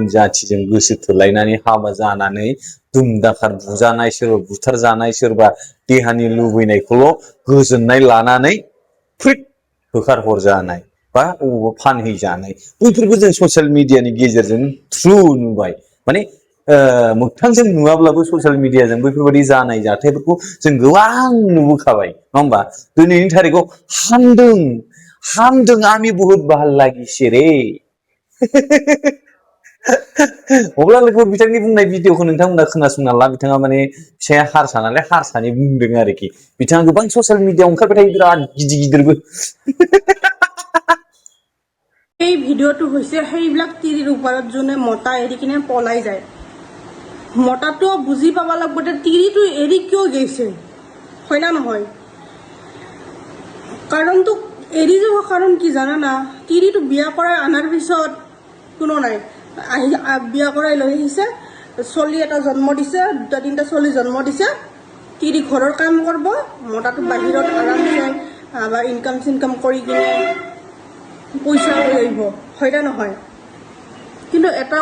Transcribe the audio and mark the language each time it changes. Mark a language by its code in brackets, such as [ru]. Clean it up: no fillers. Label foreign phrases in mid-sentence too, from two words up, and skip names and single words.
[brx] जाथिजों गोसो थोलायनानै हाबा जानानै दुमदाखार बुजानाय सोरबा बुथारजानाय सोरबा देहानि लुबैनायखौल' गोजोननाय लानानै फ्रिद होखार हरजानाय बा अबावबा फानहैजानाय बैफोरखौ जों ससियेल मिडियानि गेजेरजों थ्रु नुबाय माने मोगथांजों नुवाब्लाबो ससियेल मिडियाजों बैफोरबायदि जानाय जाथायफोरखौ जों गोबां नुबोखाबाय नङा होमबा दिनैनि थारिखआव हामदों [as] আমি বহুত ভাল লাগিছে ৰে [brx] अब्ला लोगो बिथांनि बुंनाय भिडिअखौ नोंथांमोना खोनासंना ला बिथाङा माने फिसाया हारसा नालाय हारसानि बुंदों आरोखि बिथाङा गोबां ससियेल मिडियायाव ओंखारबाय थायो बिराद गिदिरबो [as] এই ভিডিঅ'টো হৈছে সেইবিলাক তিৰিৰ ওপৰত যোনে মতা এৰি কিনে পলাই যায় মতাটো বুজি পাব লাগিব যে তিৰিটো এৰি কিয় গৈছে হয় না নহয় কাৰণটো এৰি যাব কাৰণ কি জানা না তিৰিটো বিয়া কৰাই আনাৰ পিছত কোনো নাই বিয়া কৰাই লৈ আহিছে চলি এটা জন্ম দিছে দুটা তিনিটা চলি জন্ম দিছে তিৰি ঘৰৰ কাম কৰিব মতাটো বাহিৰত আৰামছে বা ইনকাম কৰি কিনে পইচা লৈ আহিব হয় না নহয় কিন্তু এটা